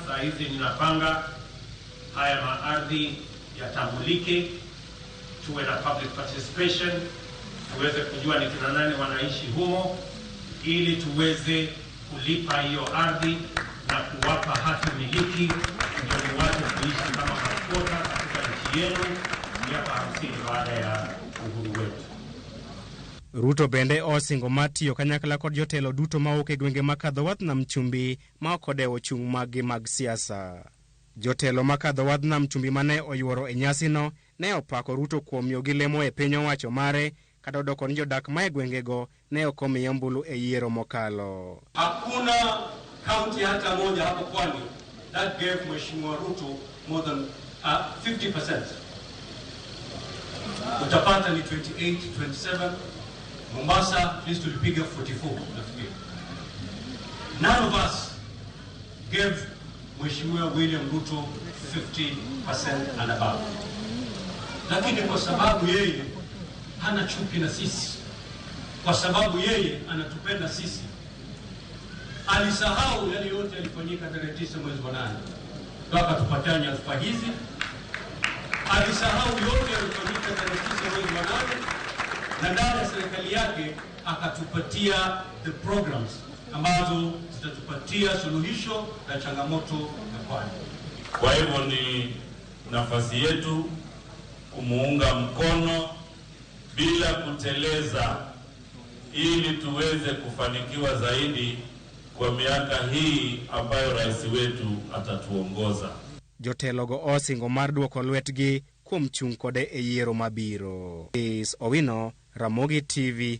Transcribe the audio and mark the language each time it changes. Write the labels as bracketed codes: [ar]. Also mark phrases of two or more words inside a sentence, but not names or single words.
[sw] Saa hizi ninapanga haya maardhi yatambulike, tuwe na [en] public participation, [sw] tuweze kujua ni kina nani wanaishi humo, ili tuweze kulipa hiyo ardhi na kuwapa hati miliki ndio watu kuishi kama maskota katika nchi yenu miaka 50 baada ya uhuru wetu. [luo] Ruto bende osingo matiyo kanyakla kod jotelo duto mawuok e gwenge makadho wadh nam chumbi ma ok odewo chung' mag siasa. Jotelo makadho wadh nam chumbi mane oyuoro e nyasino ne opako Ruto kuom miyogi lemo e piny owacho mare, kata odoko ni jodak ma e gwengego ne ok omiyo ombulu e yiero mokalo. [sw] Hakuna kaunti hata moja hapo Pwani [en] that gave [sw] Mheshimiwa Ruto [en] more than 50%. [sw] Utapata ni 28, 27. [en] Mombasa at least tulipiga 44. None of us gave Mheshimiwa William Ruto 50% and above. [sw] Lakini kwa sababu yeye hana chuki na sisi, kwa sababu yeye anatupenda sisi, alisahau yale yote yalifanyika tarehe 9 mwezi wa 8 ndio akatupatia nyadhifa hizi. Alisahau yote yalifanyika tarehe 9 mwezi wa 8 na ndani ya serikali yake akatupatia [en] the programs [sw] ambazo zitatupatia suluhisho la changamoto ya Pwani. Kwa hivyo ni nafasi yetu kumuunga mkono bila kuteleza, ili tuweze kufanikiwa zaidi kwa miaka hii ambayo rais wetu atatuongoza. [luo] Jotelogo osingo mar duoko lwetgi kuom chung' kode e yiero mabiro. Chris Owino, Ramogi TV.